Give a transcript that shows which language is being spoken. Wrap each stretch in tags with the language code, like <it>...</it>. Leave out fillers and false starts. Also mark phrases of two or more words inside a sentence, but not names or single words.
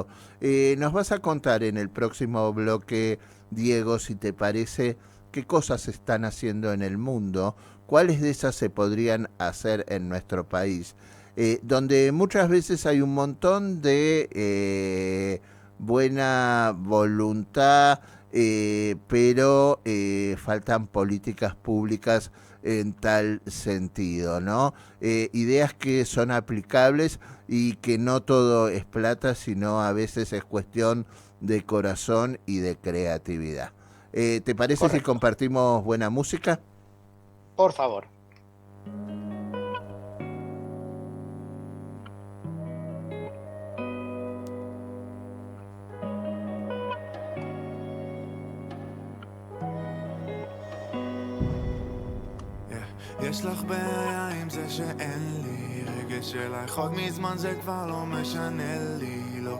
<es>Nos vas a contar en el próximo bloque, Diego, si te parece, qué cosas se están haciendo en el mundo, cuáles de esas se podrían hacer en nuestro país, donde muchas veces hay un montón de buena voluntad, pero faltan políticas públicas en tal sentido, ¿no? Ideas que son aplicables y que no todo es plata, sino a veces es cuestión de corazón y de creatividad. ¿Te parece si Correcto. compartimos buena música? Por favor.</es> <he>יש לך בעיה עם זה שאין לי רגש אלייך עוד מזמן זה כבר לא משנה לי לא</he>